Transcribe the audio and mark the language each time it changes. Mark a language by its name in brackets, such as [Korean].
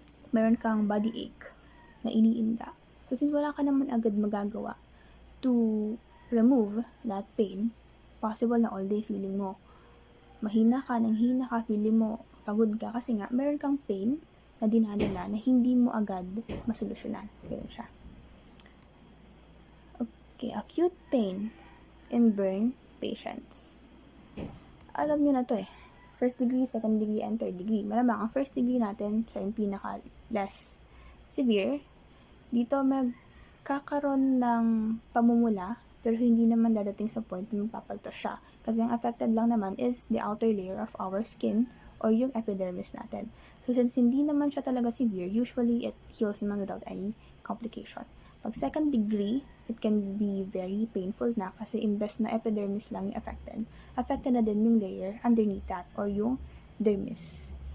[Filipino] meron kang body ache na iniinda. So, since wala ka naman agad magagawa [English] to remove that pain, [Filipino] possible na all day feeling mo mahina ka, feeling mo pagod ka kasi nga meron kang pain na dinadala na hindi mo agad masolusyonan. Ganun siya. [English] Okay, acute pain in burn patients. [Filipino] Alam nyo na to eh. [English] First degree, second degree, and third degree. [Filipino] Malamang ang first degree natin, siya yung pinaka [English] less severe. [Filipino] Dito magkakaroon ng pamumula, pero hindi naman dadating sa point na magpapaltos siya. Kasi ang affected lang naman [English] is the outer layer of our skin or yung epidermis natin. So, since [Filipino] hindi naman siya talaga [English] severe, usually it heals naman without any complication. Pag second degree, it can be very painful [Filipino] na kasi imbes na [English] epidermis lang yung affected na din yung layer underneath that or yung dermis.